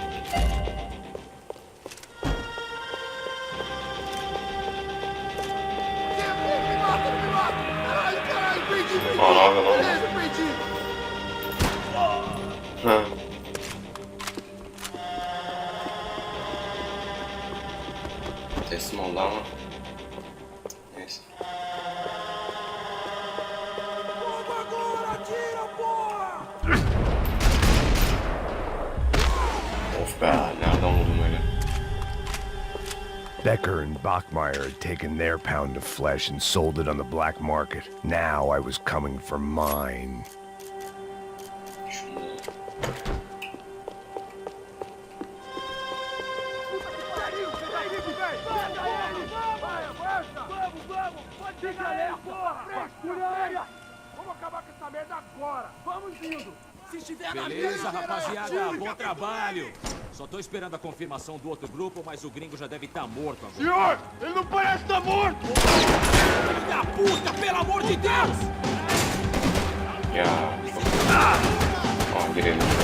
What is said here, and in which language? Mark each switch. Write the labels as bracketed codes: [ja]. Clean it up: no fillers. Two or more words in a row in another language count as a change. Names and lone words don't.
[pt] Me mata, não me mata! Caralho, caralho, prendi, prendi! [tr] Aa, ne yapıyor lan bu? [pt] Beleza, prendi! [tr] Ha. Teslim oldu ama. Neyse. [pt] Vamos agora, tira, porra! [tr] Of be, nereden buldum öyle? [en] Becker and Bachmeyer had taken their pound of flesh and sold it on the black market. Now I was coming for mine. [tr] Şunu. [pt] Pariu, pega ele, velho! Pega ele! Vai, avança! Vamos, vamos! Pode pegar ele, porra! Fúria! Vamos acabar com essa merda agora! Vamos indo! Se estiver na Beleza, mira, rapaziada, atire, bom trabalho! Só tô esperando a confirmação do outro grupo, mas o gringo já deve estar morto agora. Senhor, ele não parece estar morto! Filho da puta, pelo amor de Deus! [tr] Ya. Tamam girelim.